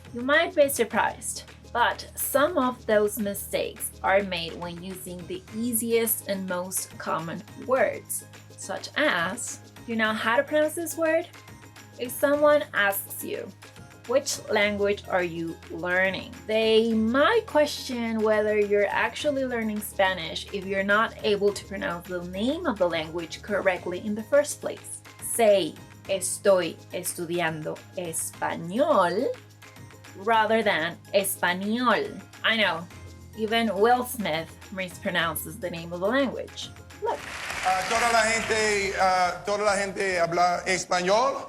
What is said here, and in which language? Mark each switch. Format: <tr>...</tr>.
<en>You might be surprised, but some of those mistakes are made when using the easiest and most common words, such as, do you know how to pronounce this word? If someone asks you, which language are you learning? They might question whether you're actually learning Spanish if you're not able to pronounce the name of the language correctly in the first place. Say,</en> <es>estoy estudiando español,</es> <en>rather than español. I know, even Will Smith mispronounces the name of the language. Look.</en> <es>Toda la gente habla español.</es>